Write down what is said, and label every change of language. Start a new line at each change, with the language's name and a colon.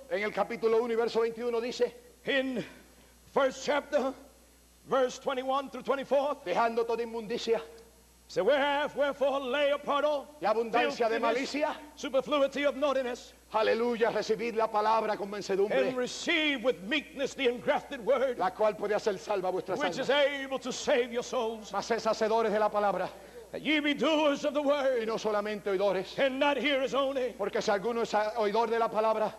Spanish: en el capítulo 1 y verso 21 dice,
English: in first chapter, verse 21 through 24.
Spanish: Dejando toda inmundicia
English: So wherefore lay apart all
Spanish: y abundancia de
English: filthiness,
Spanish: malicia.
English: superfluity of naughtiness,
Spanish: Aleluya, recibid la palabra con
English: and
Spanish: mansedumbre,
English: receive with meekness the engrafted word,
Spanish: la cual puede hacer salva vuestras
English: which is able to save your souls.
Spanish: Mas es hacedores de la palabra
English: That ye be doers of the
Spanish: y
English: word,
Spanish: no solamente oidores.
English: and not hearers only,
Spanish: Porque si alguno es oidor de la palabra,